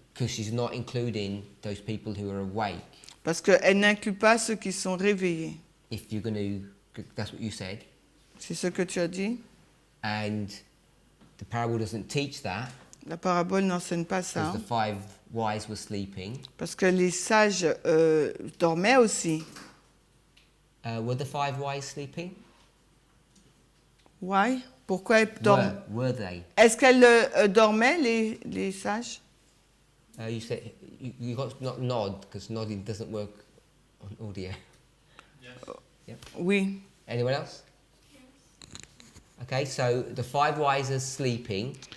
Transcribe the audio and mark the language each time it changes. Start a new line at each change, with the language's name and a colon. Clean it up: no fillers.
English: because she's not including those people who are awake.
French: Parce qu'elle n'inclut pas ceux qui sont réveillés.
English: If you're going to, that's what you said.
French: C'est ce que tu as dit?
English: And the parable doesn't teach that,
French: La parabole n'enseigne pas ça.
English: because the 5 wise were sleeping.
French: Parce que les sages dormaient aussi.
English: Were the 5 wise sleeping? Why?
French: Pourquoi elles dorment?
English: Were they?
French: Est-ce qu'elles dormaient, les sages?
English: You said you got to not nod, because nodding doesn't work on audio.
French: Oui.
English: Anyone else? Okay, so the 5 wise are sleeping.